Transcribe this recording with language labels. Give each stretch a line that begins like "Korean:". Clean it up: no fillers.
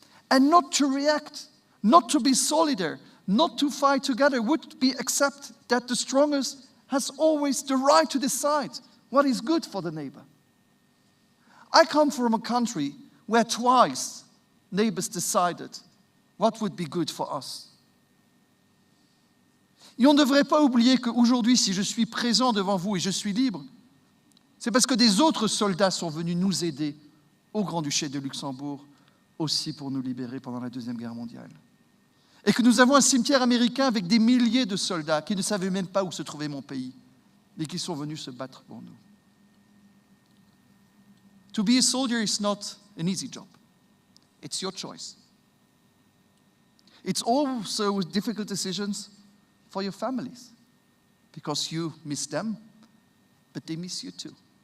English: And not to react, not to be solidar, not to fight together would be accept that the strongest has always the right to decide what is good for the neighbor. I come from a country where twice neighbors decided what would be good for us.
French: Et on ne devrait pas oublier qu'aujourd'hui, si je suis présent devant vous et je suis libre, c'est parce que des autres soldats sont venus nous aider au Grand-Duché de Luxembourg, aussi pour nous libérer pendant la Deuxième Guerre mondiale. Et que nous avons un cimetière américain avec des milliers de soldats qui ne savaient même pas où se trouvait mon pays, mais qui sont venus se battre pour nous.
English: To be a soldier is not an easy job. It's your choice. It's also difficult decisions for your families, because you miss them, but they miss you too.